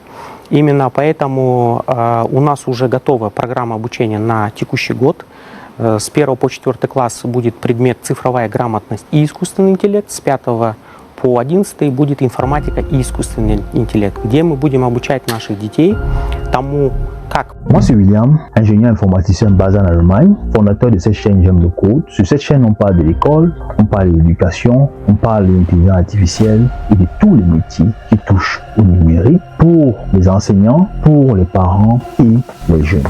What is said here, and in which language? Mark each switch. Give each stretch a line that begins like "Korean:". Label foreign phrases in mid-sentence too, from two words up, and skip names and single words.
Russian: Именно поэтому у нас уже готова программа обучения на текущий год. С 1 по 4 класс будет предмет «Цифровая грамотность» и искусственный интеллект. С 5 по 11 будет информатика и искусственный интеллект, где мы будем обучать наших детей тому, как...
French: Moi, c'est William, ingénieur informaticien basé en Allemagne, fondateur de cette chaîne J'aime le code. Sur cette chaîne, on parle de l'école, on parle de l'éducation, on parle de l'intelligence artificielle et de tous les métiers qui touchent au numérique pour les enseignants, pour les parents et les jeunes.